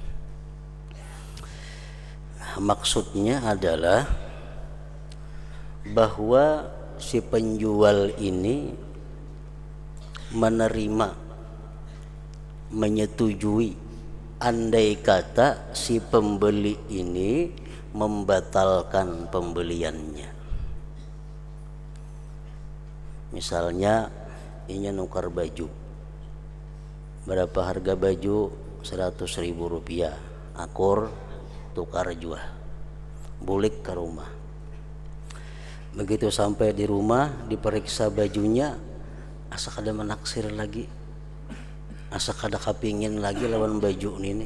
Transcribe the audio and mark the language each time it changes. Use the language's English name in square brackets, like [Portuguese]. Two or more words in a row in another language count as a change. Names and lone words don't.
[Indonesian] Maksudnya adalah bahwa si penjual ini menerima, menyetujui andai kata si pembeli ini membatalkan pembeliannya. [Banjar] Misalnya ini nukar baju, berapa harga baju? 100.000 rupiah, akur tukar jual, bulik ke rumah. Begitu sampai di rumah diperiksa bajunya, asa kada menaksir lagi, asa kada kapingin lagi lawan baju ini.